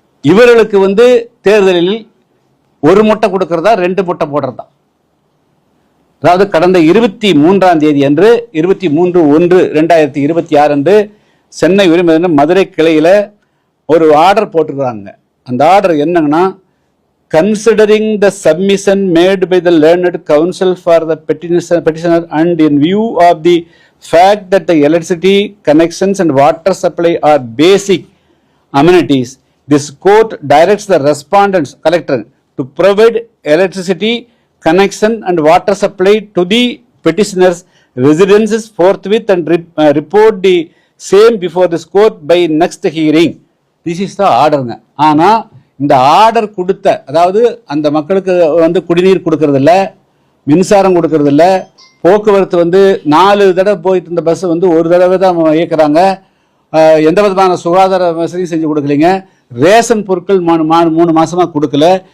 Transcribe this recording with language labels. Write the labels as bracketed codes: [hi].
[ta] இவர்களுக்கு வந்து தேர்தலில் 1 முட்டை கொடுக்கறதா 2 முட்டை போடுறதா? அதாவது கடந்த 23ஆம் தேதி அன்று 23/1/2026 அன்று சென்னை உரிமை மதுரை கிளையில ஒரு ஆர்டர் போட்டிருக்காங்க. அந்த order என்னங்கன்னா, [en] considering the submission made by the learned counsel for the petitioner and in view of the fact that the electricity connections and water supply are basic amenities, this court directs the respondents collector to provide electricity connection and water supply to the petitioner's residences forthwith and report the same before this court by next hearing. This is the order. [ta] ஆனா இந்த order கொடுத்த, அதாவது அந்த மக்களுக்கு வந்து குடிநீர் கொடுக்கறது இல்ல, மின்சாரம் கொடுக்கறது இல்ல, போக்குவரத்து வந்து 4 தடவை போயிட்டு இருந்த பஸ் வந்து 1 தடவை தான் இயக்குறாங்க, எந்த விதமான சுகாதார வசதியும் செஞ்சு கொடுக்கலீங்க, ரேஷன் பொருட்கள் 3 மாசமா கொடுக்கல.